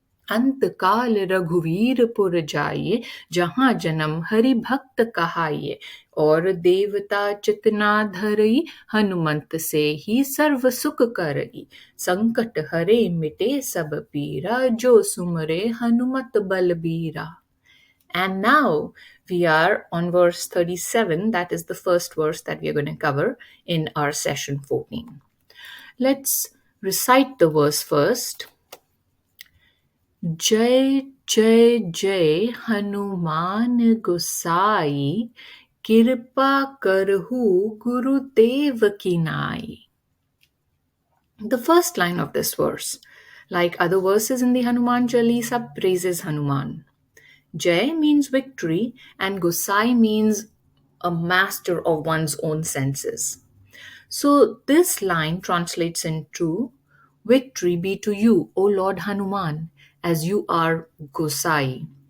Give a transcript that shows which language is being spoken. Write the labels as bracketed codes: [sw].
[awa] अंत काल रघुवीरपुर जाइए, जहाँ जन्म हरि भक्त कहाइए। और देवता चितना धरई, हनुमंत से ही सर्व सुख करई। संकट हरे मिटे सब पीरा, जो सुमरे हनुमत बलबीरा। [en] And now we are on verse 37. That is the first verse that we are going to cover in our session 14. Let's recite the verse first. [awa] जय जय जय हनुमान गोसाई, कृपा करहु गुरुदेव की नाई. [en] The first line of this verse, like other verses in the Hanuman Chalisa, praises Hanuman. Jai means victory, and Gosai means a master of one's own senses. So this line translates into, victory be to you, O Lord Hanuman, as you are Gosai.